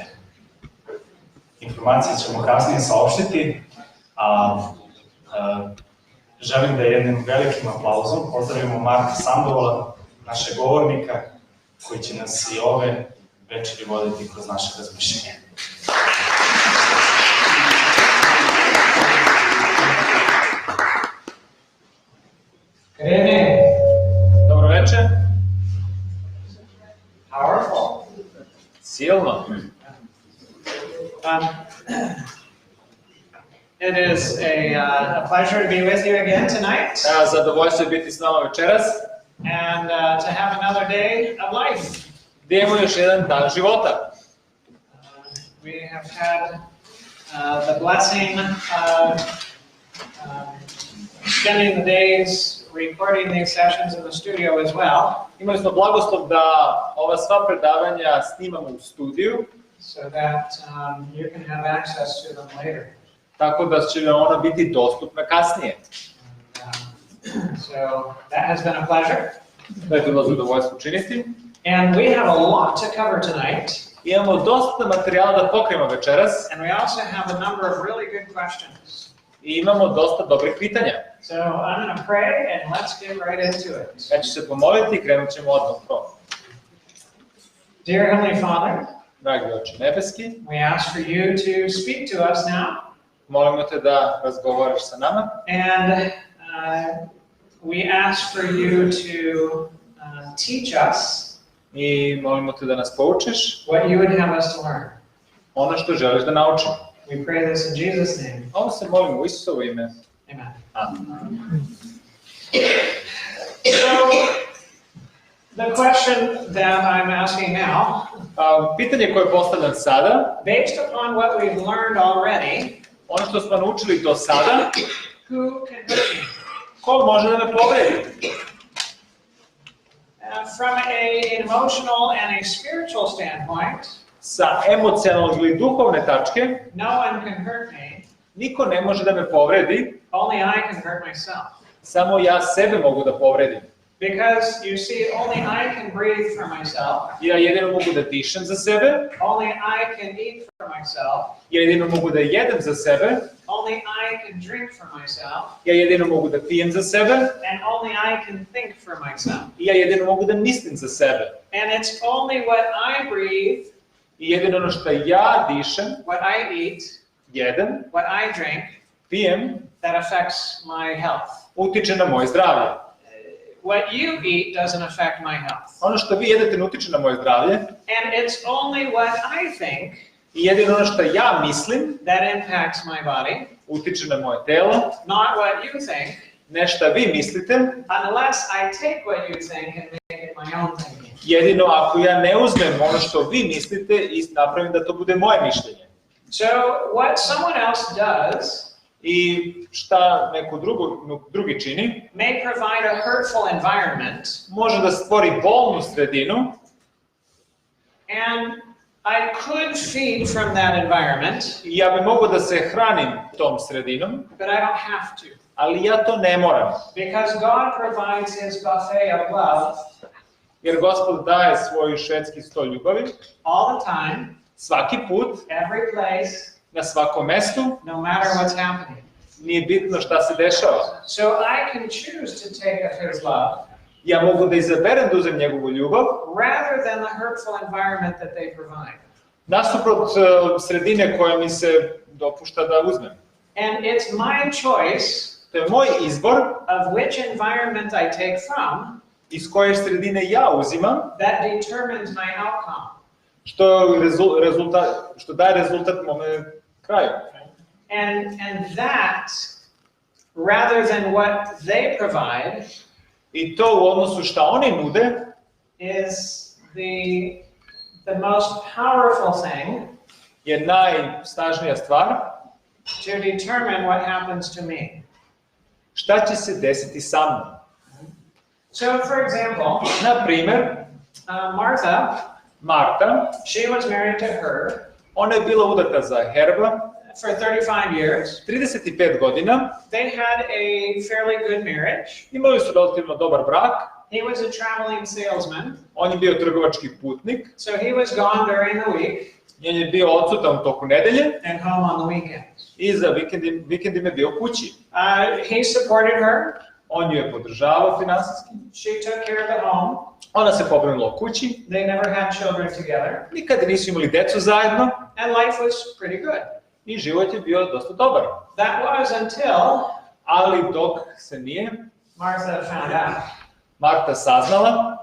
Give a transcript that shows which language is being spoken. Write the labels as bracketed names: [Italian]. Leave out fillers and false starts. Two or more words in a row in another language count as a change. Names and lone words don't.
[Serbian] Informacije ćemo kasnije saopštiti, a želim da jednim velikim aplauzom pozdravimo Marka Sandovala, našeg govornika, koji će nas i ove večeri voditi kroz naše razmišljenje. Rene. Dobro večer. Powerful. Silno. [English] It is a pleasure to be with you again tonight. [Serbian] Zadovoljstvo je biti s nama večeras. [English] And to have another day of life. [Serbian] Gdje imamo još jedan dan života. [English] We have had the blessing of spending the days recording these sessions in the studio as well. [Serbian] Imali smo blagoslov da ova sva predavanja snimamo u studiju, [English] so that you can have access to them later. [Serbian] Tako da će ona biti dostupna kasnije. [English] So that has been a pleasure. [Serbian] Da je to bilo zadovoljstvo učiniti. [English] And we have a lot to cover tonight. [Serbian] Imamo dosta materijala da pokrijemo večeras. [English] And we also have a number of really good questions. [Serbian] I imamo dosta dobrih pitanja. [English] So I'm going to pray and let's get right into it. [Serbian] Ja ću se pomoliti i krenut ćemo odmah to. [English] Dear Heavenly Father, [Serbian] Dragi Oče nebeski, [English] we ask for you to speak to us now. [Serbian] Molimo te da razgovaraš sa nama. [English] And we ask for you to teach us [Serbian] I molimo te da nas poučiš [English] what you would have us to learn. [Serbian] ono što želiš da naučimo. [English] We pray this in Jesus' name. [Serbian] Ovo se molimo u Isusovo ime. [English] Amen. [Serbian] Amen. [English] So, the question that I'm asking now, [Serbian] Pitanje koje postavljam sada, [English] based upon what we've learned already, [Serbian] ono što smo naučili do sada, [English] who can hurt me? [Serbian] ko može da me povredi? [English] From an emotional and a spiritual standpoint, [Serbian] Sa emocionalne ili duhovne tačke, [English] no one can hurt me. [Serbian] niko ne može da me povredi, [English] Only I can hurt myself. [Serbian] samo ja sebe mogu da povredim. [English] Because, you see, only I can breathe for myself. [Serbian] Ja jedino mogu da dišem za sebe, [English] Only I can eat for myself. [Serbian] ja jedino mogu da jedem za sebe, [English] Only I can drink for myself. [Serbian] ja jedino mogu da pijem za sebe, [English] And only I can think for myself. [Serbian] i ja jedino mogu da mislim za sebe. [English] And it's only what I breathe, [Serbian] I jedino ono što ja dišem, [English] what I eat, [Serbian] jedem, [English] what I drink, [Serbian] pijem, [English] that affects my health. [Serbian] utiče na moje zdravlje. [English] What you eat doesn't affect my health. [Serbian] Ono što vi jedete ne utiče na moje zdravlje. [English] And it's only what I think [Serbian] I jedino ono što ja mislim [English] that impacts my body, [Serbian] utiče na moje telo, [English] not what you think, [Serbian] ne šta vi mislite, [English] unless I take what you think and make it my own thinking. [Serbian] jedino ako ja ne uzmem ono što vi mislite i napravim da to bude moje mišljenje. [English] So what someone else does [Serbian] I šta neko drugi čini, [English] may provide a hurtful environment, [Serbian] može da stvori bolnu sredinu, [English] and I could feed from that environment, [Serbian] i ja bi mogao da se hranim tom sredinom, [English] but I don't have to. [Serbian] ali ja to ne moram. [English] Because God provides his buffet of love [Serbian] Jer Gospod daje svoj švedski sto ljubavi, [English] all the time, [Serbian] svaki put, [English] every place, [Serbian] na svakom mestu, [English] no matter what's happening. [Serbian] nije bitno šta se dešava. [English] So I can choose to take of his love [Serbian] Ja mogu da izaberem da uzem njegovu ljubav, [English] rather than the hurtful environment that they provide. [Serbian] nasuprot sredine koja mi se dopušta da uzmem. [English] And it's my choice [Serbian] To je moj izbor [English] of which environment I take from [Serbian] iz koje sredine ja uzimam, [English] that determines my outcome. [Serbian] što daje rezultat mome kraju. [English] And that, rather than what they provide, [Serbian] I to u odnosu šta oni nude [English] is the most powerful thing [Serbian] je najsnažnija stvar. [English] To determine what happens to me. [Serbian] Šta će se desiti sa mnom? [English] So, for example, [Serbian] Na primer, [English] Martha, [Serbian] Marta, [English] she was married to her [Serbian] ona je bila udata za Herba [English] for 35 years. [Serbian] 35 godina, [English] They had a fairly good marriage. [Serbian] imali su relativno dobar brak, [English] He was a traveling salesman, [Serbian] on je bio trgovački putnik, [English] so he was gone during the week [Serbian] on je bio odsutan u toku nedelje [English] and home on the weekends. [Serbian] i za vikendime bio kući. [English] He supported her. [Serbian] On ju je podržavao finansijski, [English] She took care of the home. [Serbian] ona se pobrinula o kući, [English] They never had children together, [Serbian] nikada nisu imali decu zajedno [English] and life was pretty good. [Serbian] i život je bio dosta dobar. [English] That was until [Serbian] Ali dok se nije [English] Martha found out. [Serbian] Marta saznala,